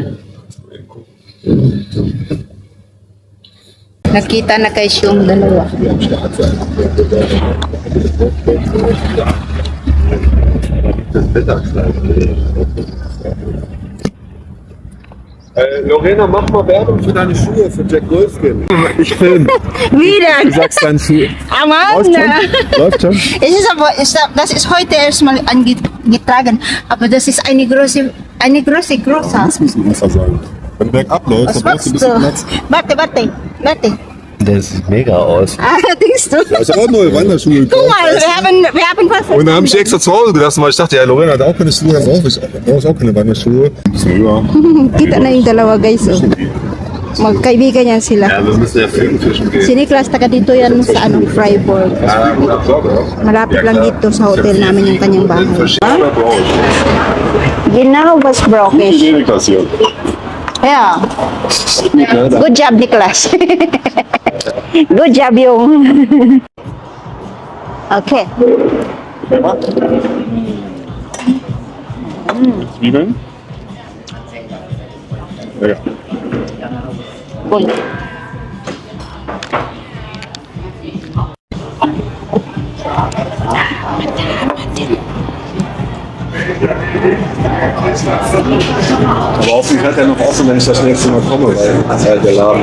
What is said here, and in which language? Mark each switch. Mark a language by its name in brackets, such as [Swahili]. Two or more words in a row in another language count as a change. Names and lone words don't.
[German] Eben gucken. [Filipino] Nakita na guys yung dalawa. Lorena, [German] mach mal Werbung für deine Schuhe, für Jack Wolfskin. Ich film. Wieder! Du sagst deinen Schuh. Aman Läuft [Filipino] na! [German] schon? Läuft schon? Das ist heute erstmal angetragen, aber das ist eine große. Das muss ein Wasser sein. Wenn du bergab läufst, Was dann brauchst du ein machst bisschen du? Platz. Warte. Der sieht mega aus. Denkst du? Ja, ich habe auch neue Wanderschuhe Guck gekauft. mal, wir haben was. Und dann habe ich extra zu Hause gelassen, weil ich dachte, ja, Lorena hat auch keine Schuhe, dann brauche ich auch keine Wanderschuhe. So, ja. [Filipino] Kita na yung dalawa guys. Oh. Magkaibigan yan sila. [German] Ja, wir müssen ja Filmfischen gehen. [Filipino] Si Niklas, taga dito yan sa Freiburg. [German] Ja, gut, Sorge. [Filipino] Malapit lang dito sa hotel namin yung kanyang bahay. [German] Verschiedener Branche. Genau, was brauchst. Wenig passiert. Ja, Gut, ne? [English] good job Niklas. Good job yung. Okay. [German] Zwiebeln? Ja. Cool. Aber hoffentlich hat er noch offen, wenn ich das nächste Mal komme, weil der Laden.